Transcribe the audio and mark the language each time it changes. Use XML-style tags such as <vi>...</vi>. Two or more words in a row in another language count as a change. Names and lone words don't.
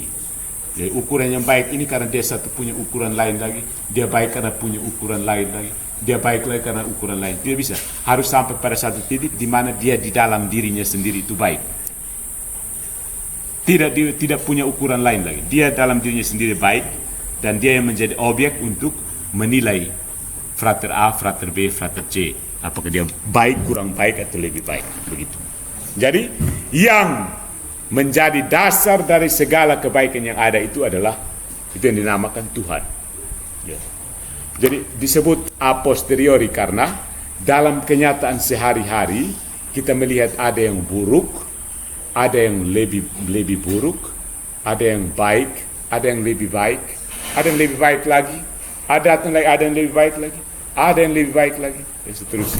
<id>Jadi ukuran yang baik ini karena dia satu punya ukuran lain lagi, dia baik karena punya ukuran lain lagi, dia baik lagi karena ukuran lain. Tidak bisa. Harus sampai pada satu titik di mana dia di dalam dirinya sendiri itu baik. Tidak punya ukuran lain lagi. Dia dalam dirinya sendiri baik, dan dia yang menjadi objek untuk menilai frater A, frater B, frater C. Apakah dia baik, kurang baik, atau lebih baik. Begitu. Jadi yang menjadi dasar dari segala kebaikan yang ada itu adalah itu yang dinamakan Tuhan. Ya. Jadi disebut</id> <la>a posteriori</la> <id>karena dalam kenyataan sehari-hari kita melihat ada yang buruk, ada yang lebih buruk, ada yang baik, ada yang lebih baik, ada yang lebih baik lagi, ada yang lebih baik lagi, ada yang lebih baik lagi, dan seterusnya.</id>